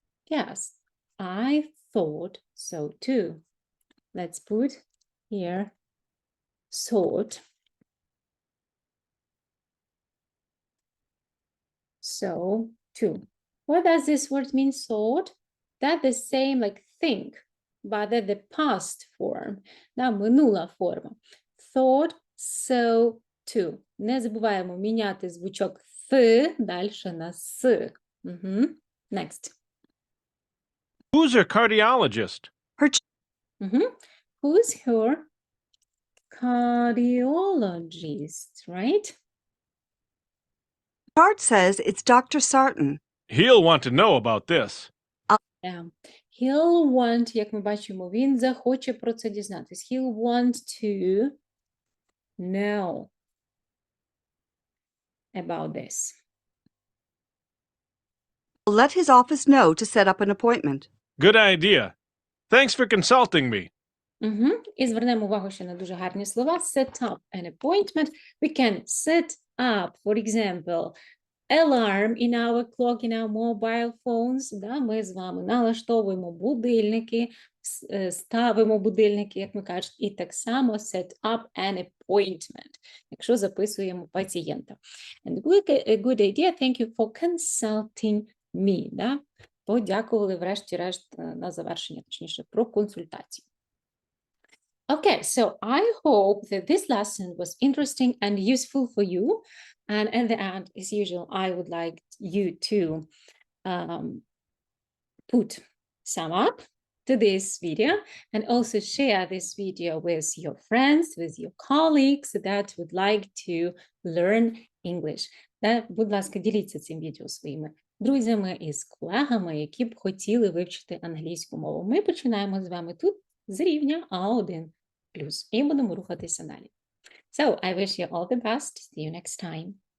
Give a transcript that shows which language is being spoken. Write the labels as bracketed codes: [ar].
[en] Yes, I thought so too. Let's put here Thought. So, two. What does this word mean, thought? That's the same like think, but that's the past form. [uk] Да, минула форма. [en] Thought, so, to. [uk] Не забуваємо міняти звучок «th» дальше на «с». [en] Угу. Next. Who's her cardiologist? Угу. Who's her cardiologist, right? Chart says it's Dr. Sarton. He'll want to know about this. Yeah. He'll want, [uk] як ми бачимо, він захоче про це дізнатись. [en] He'll want to know about this. Let his office know to set up an appointment. Good idea. Thanks for consulting me. Угу. [uk] І звернемо увагу ще на дуже гарні слова. [en] Set up an appointment. We can set up, for example, alarm in our clock, in our mobile phones. [uk] Да? Ми з вами налаштовуємо будильники, ставимо будильники, як ми кажемо, і так само [en] set up an appointment, [uk] якщо записуємо пацієнта. [en] And a good idea, thank you for consulting me. [uk] Да? Подякували врешті-решт на завершення, точніше, про консультацію. [en] Okay, so I hope that this lesson was interesting and useful for you. And at the end, as usual, I would like you to put sum up to this video and also share this video with your friends, with your colleagues that would like to learn English. [uk] Будь ласка, діліться цим відео своїми друзями і з колегами, які б хотіли вивчити англійську мову. Ми починаємо з вами тут з рівня А1+, і будемо рухатися далі. [en] So, I wish you all the best. See you next time.